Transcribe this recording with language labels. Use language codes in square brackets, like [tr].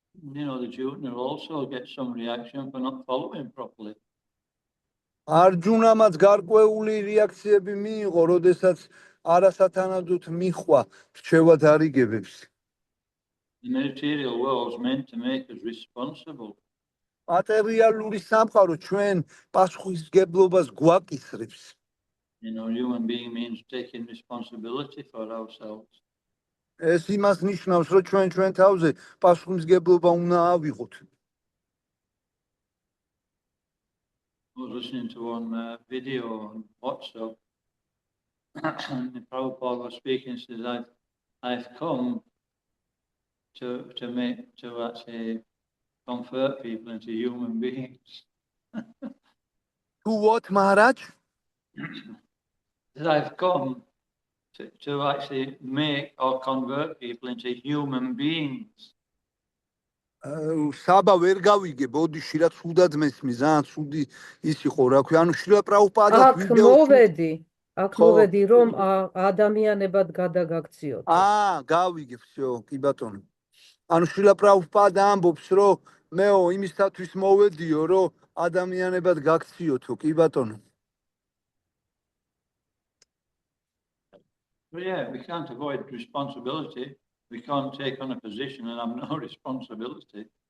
[en] The junior also gets some reaction for not following properly. [ka] არჯუნამაც გარკვეული რეაქციები მიიღო, როდესაც არასათანადოდ მიხვა რჩევად არიგებებს. [en] The material world is meant to make us responsible. [ka] მატერიალური სამყარო ჩვენ პასუხისმგებლობას გვაკისრებს. [en] Human being means taking responsibility for ourselves. [ka] ეს იმას ნიშნავს, რომ ჩვენ თავზე პასუხისმგებლობა უნდა ავიღოთ. [en] I was listening to one video on WhatsApp, and the Prabhupada was speaking. Says, "I've come to actually convert people into human beings." To what, Maharaj? Says, "I've come to actually make or convert people into human beings." [ka] საბა ვერ გავიგე, ბოდიში რა ცუდად მესმის, ძალიან ცუდი ის იყო, რა ქვია, შრილა პრაბჰუპადა აქ მოვედი, რომ ადამიანებად გადაგაქციოთ. გავიგე, [ru] всё, [ka] კი ბატონო. შრილა პრაბჰუპადა ამბობს, რომ მეო იმისათვის მოვედიო, რომ ადამიანებად გაქციოთო, კი ბატონო. [en] Well, yeah, we can't avoid responsibility. We can't take on a position and have no responsibility.